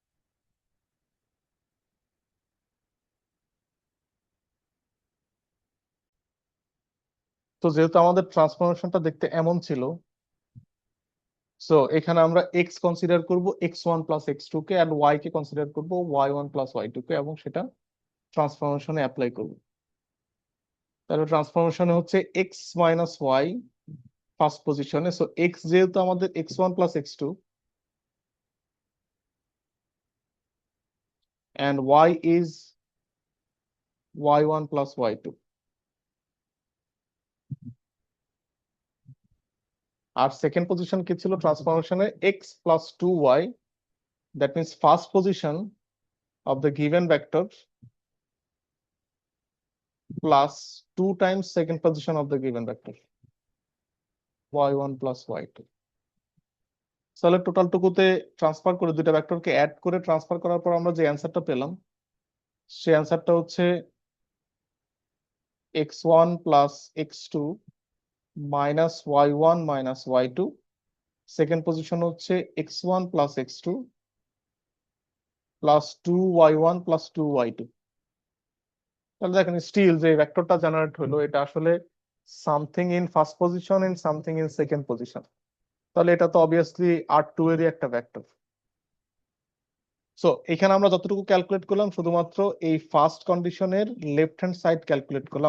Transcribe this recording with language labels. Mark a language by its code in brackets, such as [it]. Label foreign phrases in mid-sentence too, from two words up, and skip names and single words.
[bn] তো যেহেতু আমাদের ট্রান্সফরমেশনটা দেখতে এমন ছিল, সো এখানে আমরা এক্স কনসিডার করব [en] x1 plus x2 [bn] কে, আর ওয়াই কে কনসিডার করব [en] y1 plus y2 [bn] কে, এবং সেটা [en] transformation apply [bn] করব। তাহলে ট্রান্সফরমেশনে হচ্ছে [en] x minus y first position. [bn] সো এক্স যেহেতু আমাদের [en] x1 plus x2 and y is y1 plus y2, [bn] আর [en] second position [bn] কি ছিল ট্রান্সফরমেশনে? [en] x plus 2y, that means first position of the given vector plus 2 times second position of the given vector, y1 plus y2। [bn] তাহলে টোটাল টুকুতে ট্রান্সফার করে দুইটা ভেক্টরকে অ্যাড করে ট্রান্সফার করার পর আমরা যে অ্যান্সারটা পেলাম, সেই অ্যান্সারটা হচ্ছে [en] x1 plus x2 minus y1 minus y2। second position [bn] হচ্ছে [en] x1 plus x2 plus 2y1 plus 2y2। [bn] তাহলে দেখেন স্টিল যে ভেক্টরটা জেনারেট হলো এটা আসলে [en] something in first position in something in second position. [bn] তাহলে এটা তো অবভিয়াসলি R2 এরই একটা ভেক্টর। সো এখানে আমরা যতটুকু ক্যালকুলেট করলাম শুধুমাত্র এই [en] first condition left hand side [bn] ক্যালকুলেট করলাম।